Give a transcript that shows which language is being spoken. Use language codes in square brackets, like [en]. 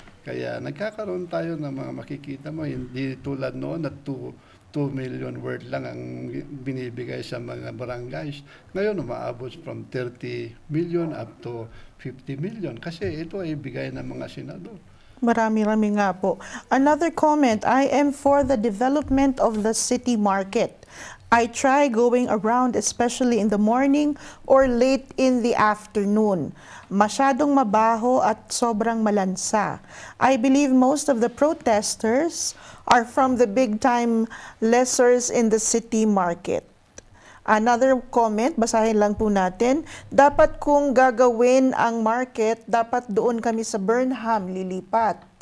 [tl] Kaya nagkakaroon tayo ng mga makikita mo, hindi tulad noon na 2 million worth lang ang binibigay sa mga barangays. Ngayon, umaabot from 30 million up to 50 million. Kasi ito ay bigay ng mga senador. Marami-rami nga po. [en] Another comment, I am for the development of the city market. I try going around especially in the morning or late in the afternoon. [tl] Masyadong mabaho at sobrang malansa. [en] I believe most of the protesters are from the big-time lessors in the city market. Another comment, [tl] basahin lang po natin. Dapat kung gagawin ang market, dapat doon kami sa Burnham lilipat.